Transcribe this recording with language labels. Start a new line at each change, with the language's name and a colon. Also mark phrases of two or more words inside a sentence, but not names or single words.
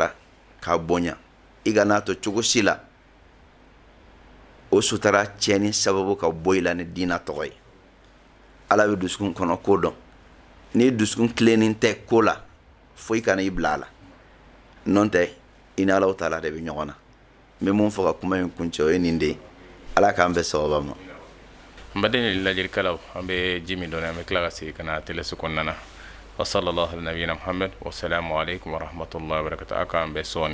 Bambara: sutara k'a bonya i ka n'a to cogo si la o sutara tiɲɛni sababu ka bɔ i la ni diina tɔgɔ ye ala bɛ dusukun kɔnɔ ko dɔn ni dusukun tilennen tɛ ko la foyi kana i bila a la nɔn tɛ i ni alaw taala de bɛ ɲɔgɔn na n bɛ mun fɔ ka kuma in kuncɛ o ye nin de ye ala k'an bɛ sababa ma n baden lajɛlikɛlaw an bɛ ji min dɔn an bɛ tila ka segin ka na teleso kɔnɔna na
Arabic: وصلى الله على نبينا محمد والسلام عليكم ورحمة الله وبركاته
Bambara: a k'an bɛ sɔɔni